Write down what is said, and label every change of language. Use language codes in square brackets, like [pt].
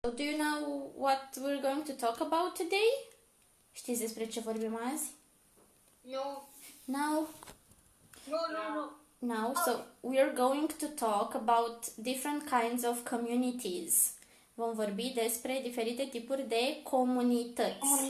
[en] Do you know what we're going to talk about today? [ro] Știți despre ce vorbim azi? [en] No. No? No. No, so we're going to talk about different kinds of communities. [ro] Vom vorbi despre diferite tipuri de comunități.